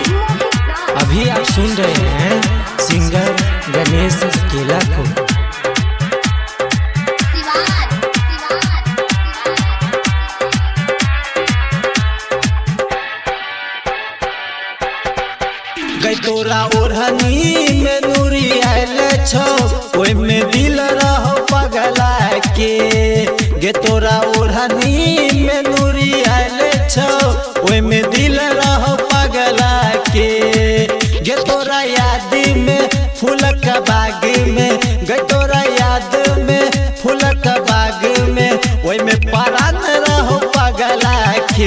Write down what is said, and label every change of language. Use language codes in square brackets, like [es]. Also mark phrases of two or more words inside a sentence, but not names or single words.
[hi] अभी आप सुन रहे हैं सिंगर गणेश केला को। [anp] गई तोरा ओढ़नी में नूरी आयल छो, ओय में दिल रहो पगला के। गे तोरा ओढ़नी में नूरी आयल छो, ओय में दिल रहो पगला के। गे तोरा याद में फूलक बाग में, गे तोरा याद में फूलक बाग में, ओय में परान रहो पगला के।